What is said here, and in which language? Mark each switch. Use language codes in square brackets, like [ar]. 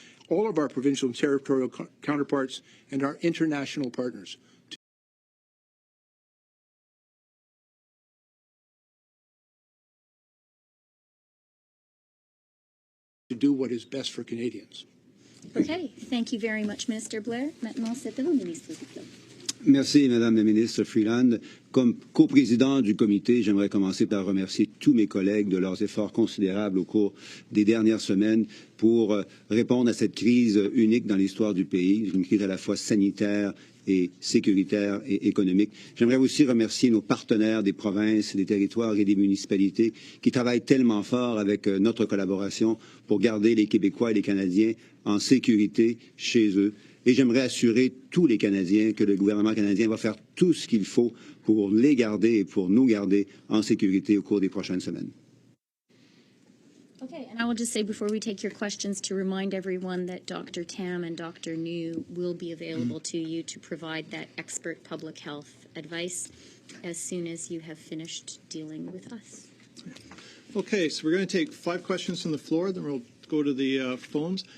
[en] all of our provincial and territorial counterparts, and our international partners to do what is best for Canadians. Okay, thank you very much, Minister Blair. [fr] Maintenant, c'est à vous, Ministre Duclos. Merci, Madame la Ministre Freeland. Comme coprésident du comité, j'aimerais commencer par remercier tous mes collègues de leurs efforts considérables au cours des dernières semaines pour répondre à cette crise unique dans l'histoire du pays, une crise à la fois sanitaire et sécuritaire et économique. J'aimerais aussi remercier nos partenaires des provinces, des territoires et des municipalités qui travaillent tellement fort avec notre collaboration pour garder les Québécois et les Canadiens en sécurité chez eux. Et j'aimerais assurer tous les Canadiens que le gouvernement canadien va faire tout ce qu'il faut pour les garder et pour nous garder en sécurité au cours des prochaines semaines. [en] Okay, and I will just say before we take your questions to remind everyone that Dr. Tam and Dr. New will be available to you to provide that expert public health advice as soon as you have finished dealing with us. Okay, so we're going to take 5 questions from the floor, then we'll go to the phones.